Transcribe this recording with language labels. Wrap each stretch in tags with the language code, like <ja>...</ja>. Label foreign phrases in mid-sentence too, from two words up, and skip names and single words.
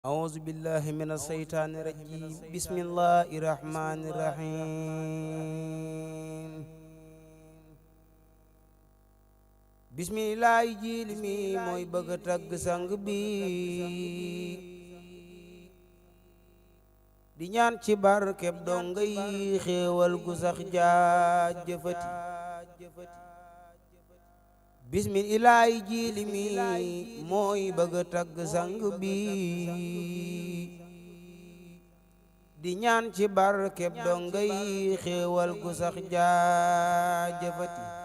<ar>أعوذ بالله من الشيطان الرجيم بسم الله الرحمن الرحيم بسم الله</ar> <wo>jiili mi mooy bëgg a tagg sang bi di ñaan ci barkeb donga yi xéewal gu sax jaajëfati bismillaahi jiili mi mooy bëgg a tagg sang bi di ñaan ci barkeb donga yi xéewal gu sax jaajëfati</wo>